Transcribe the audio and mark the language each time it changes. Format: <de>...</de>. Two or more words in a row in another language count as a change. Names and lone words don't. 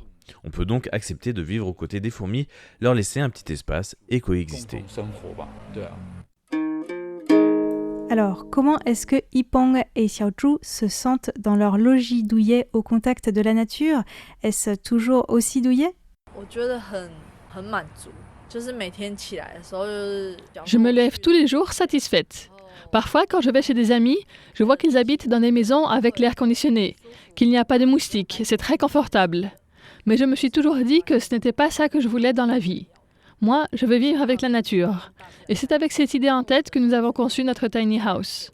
<fr>On peut donc accepter de vivre aux côtés des fourmis, leur laisser un petit espace et coexister. Alors, comment est-ce que Yipeng et Xiaozhu se sentent dans leur logis douillet au contact de la nature? Est-ce toujours aussi douillet?</fr> <zh>我觉得很满足，就是每天起来的时候就是。</zh> <fr>Je me lève tous les jours satisfaite. Parfois, quand je vais chez des amis, je vois qu'ils habitent dans des maisons avec l'air conditionné, qu'il n'y a pas de moustiques, c'est très confortable. Mais je me suis toujours dit que ce n'était pas ça que je voulais dans la vie. Moi, je veux vivre avec la nature. Et c'est avec cette idée en tête que nous avons conçu notre tiny house.</fr>